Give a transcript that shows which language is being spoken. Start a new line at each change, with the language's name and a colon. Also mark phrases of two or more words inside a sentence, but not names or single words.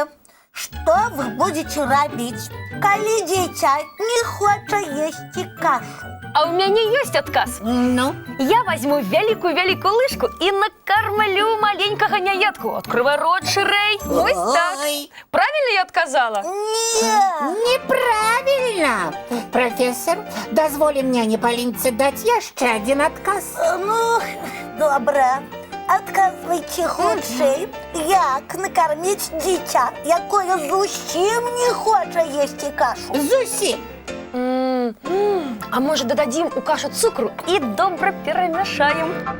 Belarusian: Што вы будете рабіць, калі дзіця не хоча есці кашу? А у мяне ёсць адказ. Ну? Я возьму вялікую-вялікую лыжку і накармлю маленькага няятку.
Russian: Открывай рот
Belarusian: шырэй. Вось так. Правильно я адказала? Не.
Russian: Неправильно.
Belarusian: Профессор, дазволім няне Палінцы даць яшчэ адзін адказ. Ну, добра. Адказвайце хутчэй, як накарміць дзіця, якое зусім не хоча есці кашу. Зусім. А может, дададзім у кашу цукру і добра перамяшаем?